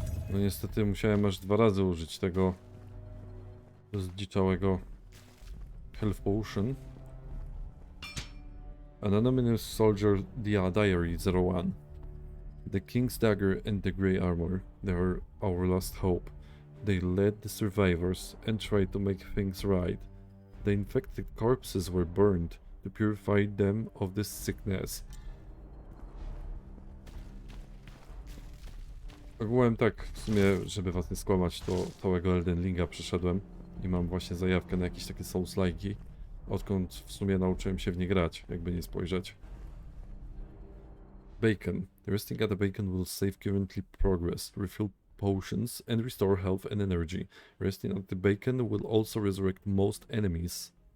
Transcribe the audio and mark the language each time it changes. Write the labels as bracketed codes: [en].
[pl] No niestety musiałem aż 2 razy użyć tego zdziczałego Health Potion. [en] Anonymous Soldier Diary 01. The King's Dagger and the Grey Armor. They are our last hope. They led the survivors and tried to make things right. The infected corpses were burned to purify them of this sickness. [pl] Ogółem tak, w sumie, żeby was nie skłamać, to całego Elden Ringa przeszedłem i mam właśnie zajawkę na jakieś takie Souls-like'i, odkąd w sumie nauczyłem się w nie grać, jakby nie spojrzeć. [en] Bacon. Resting at the bacon will save currently progress, refill potions and restore health and energy. Resting at the bacon will also resurrect most enemies.